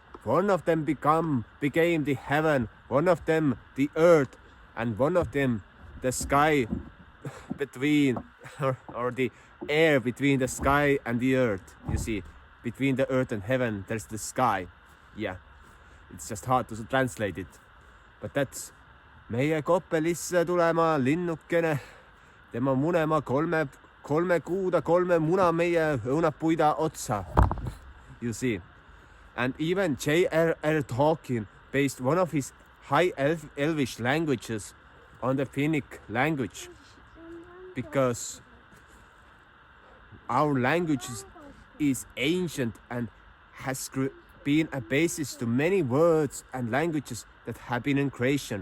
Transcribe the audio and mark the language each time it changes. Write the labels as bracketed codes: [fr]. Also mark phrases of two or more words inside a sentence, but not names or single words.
[en] One of them became the heaven, one of them the earth, and one of them the sky between, or the air between the sky and the earth. You see, between the earth and heaven, there's the sky. Yeah, it's just hard to translate it. But that's [et] meie koppelisse tulema linnukene, tema munema kolme kuuda, 3 muna meie õunapuida otsa. [en] You see. And even J.R.R. Tolkien based one of his high Elvish languages on the Finnic language, because our language is ancient and has been a basis to many words and languages that have been in creation.